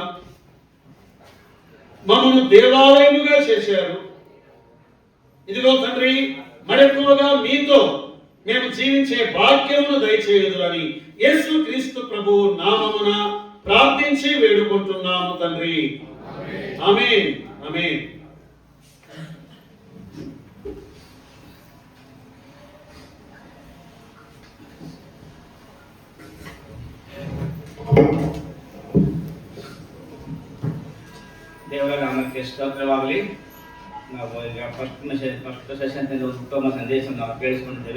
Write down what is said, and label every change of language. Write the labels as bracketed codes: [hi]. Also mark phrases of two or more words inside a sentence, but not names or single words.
[te] మమ్మల్ని దేవాలయముగా చేశారు. ఇదిగో తండ్రి, మరెక్కువగా మీతో మేము జీవించే భాగ్యమును దయచేయుదురని యేసు క్రీస్తు ప్రభువు నామమున ప్రార్థించి వేడుకుంటున్నాము తండ్రి. ఆమేన్. ఆమేన్. [kn] ದೇವರ ನಾಮಕ್ಕೆ ಸ್ತೋತ್ರವಾಗಲಿ. ನಾವು ಈಗ [en] first session [kn] ಉತ್ತಮ ಸಂದೇಶ ನಾವು ಕೇಳಿಸ್ಕೊಂಡಿದ್ದೇವೆ.